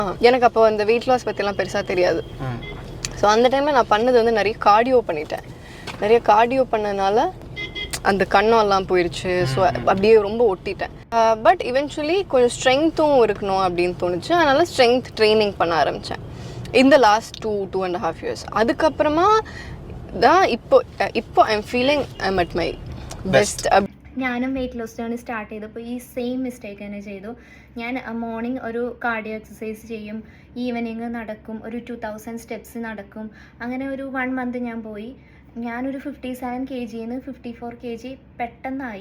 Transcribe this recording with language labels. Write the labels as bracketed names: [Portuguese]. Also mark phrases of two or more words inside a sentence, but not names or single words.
[Tamil] எனக்கு அப்போ அந்த [English] weight loss [Tamil] பற்றிலாம் பெருசாக தெரியாது. ஸோ அந்த டைமில் நான் பண்ணது வந்து நிறைய கார்டியோ பண்ணிட்டேன். நிறைய கார்டியோ பண்ணனால அந்த கண்ணெல்லாம் போயிடுச்சு. ஸோ அப்படியே ரொம்ப ஒட்டிட்டேன். [English] but eventually [Tamil] கொஞ்சம் ஸ்ட்ரென்த்தும் இருக்கணும் அப்படின்னு தோணுச்சு. அதனால் [English] strength training [Tamil] பண்ண ஆரம்பித்தேன் இந்த [English] last 2.5 years. [Tamil] அதுக்கப்புறமா தான் இப்போ [English] I'm feeling I'm at my best. [Malayalam] ഞാനും [English] weight loss journey start [Malayalam] ചെയ്തപ്പോൾ ഈ [English] same mistake [Malayalam] തന്നെ ചെയ്തു. ഞാൻ മോർണിംഗ് ഒരു [English] cardio exercise [Malayalam] ചെയ്യും, ഈവനിങ് നടക്കും, ഒരു 2000 സ്റ്റെപ്സ് നടക്കും. അങ്ങനെ ഒരു 1 month ഞാൻ പോയി. ഞാനൊരു 57 kg 54 kg പെട്ടെന്നായി.